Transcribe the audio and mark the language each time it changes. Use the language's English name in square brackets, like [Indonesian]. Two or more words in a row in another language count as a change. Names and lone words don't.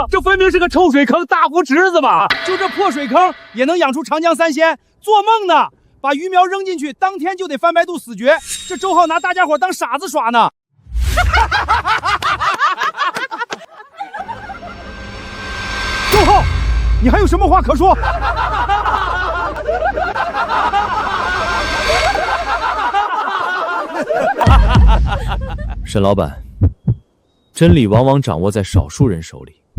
[Chinese] 這分明是個臭水坑、大湖池子嘛！就這破水坑也能養出長江三鮮？做夢呢！把魚苗扔進去，當天就得翻白肚死絕。這周浩拿大家伙當傻子耍呢！周浩，你還有什麼話可說？沈老闆，真理往往掌握在少數人手裡。